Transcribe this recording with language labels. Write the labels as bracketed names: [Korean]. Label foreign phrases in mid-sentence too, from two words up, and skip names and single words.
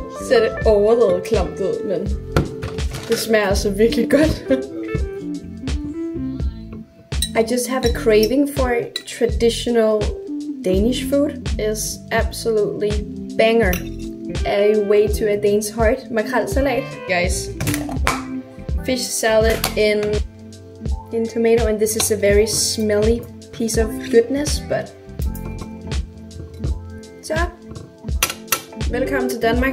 [Danish] ser det overdrevet klamt ud, men det smager altså virkelig godt. [English] I just have a craving for traditional Danish food. It's absolutely banger. A way to a Dane's heart. Makrelsalat, guys. Fish salad in tomato, and this is a very smelly piece of goodness, but [Danish] så velkommen til Danmark.